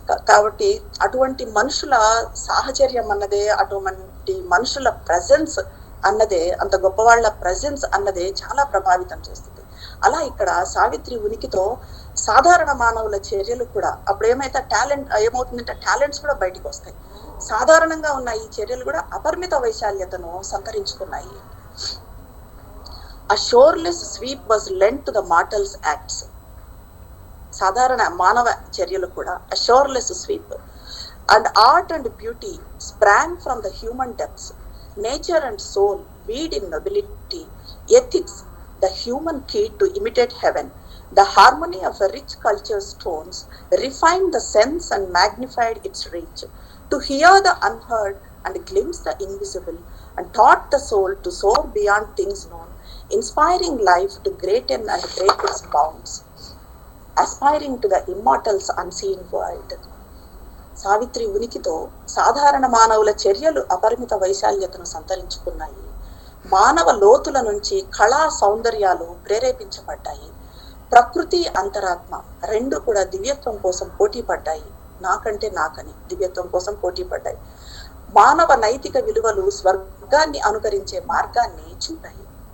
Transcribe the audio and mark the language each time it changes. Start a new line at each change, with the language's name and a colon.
Telugu: కాబట్టి అటువంటి మనుషుల సాహచర్యం అన్నదే, అటువంటి మనుషుల ప్రెజెన్స్ అన్నదే, అంత గొప్ప వాళ్ళ ప్రెజెన్స్ అన్నదే చాలా ప్రభావితం చేస్తుంది. అలా ఇక్కడ సావిత్రి ఉనికితో సాధారణ మానవుల చర్యలు కూడా, అప్పుడు ఏమవుతుందంటే టాలెంట్స్ కూడా బయటికి వస్తాయి. సాధారణంగా ఉన్న ఈ చర్యలు కూడా అపరిమిత వైశాల్యతను సంతరించుకున్నాయి.
English: A shoreless sweep was lent to the mortals' acts.
Telugu: సాధారణ మానవ చర్యలు కూడా
English: a shoreless sweep. And art and beauty sprang from the human depths. Nature and soul weed in nobility. Ethics, the human key to imitate heaven. The harmony of a rich culture's tones refined the sense and magnified its reach. To hear the unheard and glimpse the invisible, and taught the soul to soar beyond things known, inspiring life to greaten and break its bounds, aspiring to the immortal's unseen world.
Telugu: Savitri ఉనికితో సాధారణ మానవుల చర్యలు అపరిమిత వైశాల్యతను సంతరించుకున్నాయి. మానవ లోతుల నుంచి కళా సౌందర్యాలు ప్రేరేపించబడ్డాయి. ప్రకృతి, అంతరాత్మ రెండు కూడా దివ్యత్వం కోసం పోటీ పడ్డాయి. నాకంటే నాకని దివ్యత్వం కోసం పోటీ పడ్డాయి. మానవ నైతిక విలువలు స్వర్గాన్ని అనుకరించే మార్గాన్ని చూపాయి.